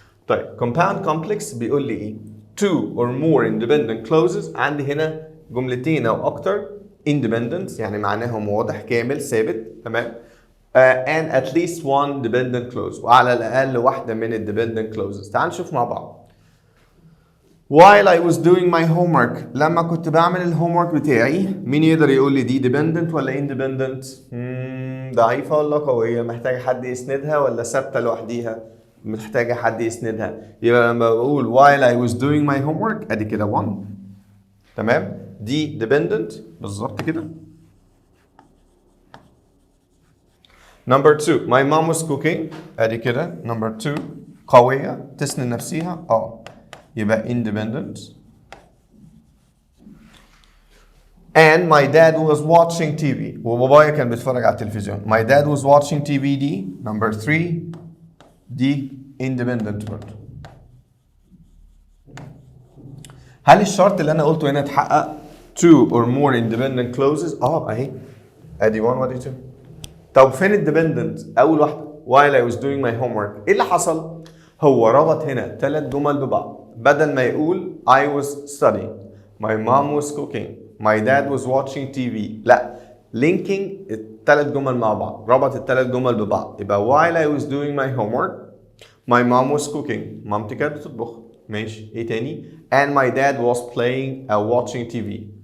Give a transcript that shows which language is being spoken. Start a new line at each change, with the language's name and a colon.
Arabic: طيب
English: compound complex
Arabic: بيقول لي ايه؟
English: two or more independent clauses.
Arabic: عندي هنا جملتين او اكتر independent يعني معناهم واضح كامل ثابت، تمام؟
English: and at least one dependent clause،
Arabic: وعلى الاقل واحده من dependent clauses. تعال نشوف مع بعض.
English: While I was doing my homework،
Arabic: لما كنت بعمل الهومورك بتاعي، مين يقدر يقول لي دي dependent ولا independent؟ ضعيفة ولا قوية؟ محتاجة حد يسندها ولا ثابتة لوحديها؟ محتاجة حد يسندها. يبقى لما بقول
English: while I was doing my homework
Arabic: ادي كده one، تمام؟ دي dependent بالظبط كده.
English: Number two my mom was cooking
Arabic: ادي كده.
English: Number two
Arabic: قوية تسند نفسيها يبقى independent.
English: And my dad was watching TV،
Arabic: وبابايا كان بيتفرج على التلفزيون.
English: My dad was watching TV دي number 3 دي
Arabic: independent برضه. هل الشرط اللي انا قلته هنا اتحقق؟
English: 2 or more independent clauses
Arabic: اهي ادي 1 وادي 2. طب فين الديبندنت؟ اول واحده
English: while I was doing my homework.
Arabic: ايه اللي حصل؟ هو ربط هنا 3 جمل ببعض، بدل ما يقول
English: I was studying, my mom was cooking, my dad was watching TV،
Arabic: لا linking ال3 جمل مع بعض، ربط ال3 جمل ببعض. يبقى
English: while I was doing my homework my mom was cooking،
Arabic: مامتي كانت بتطبخ، ماشي. ايه تاني؟
English: and my dad was playing or watching TV.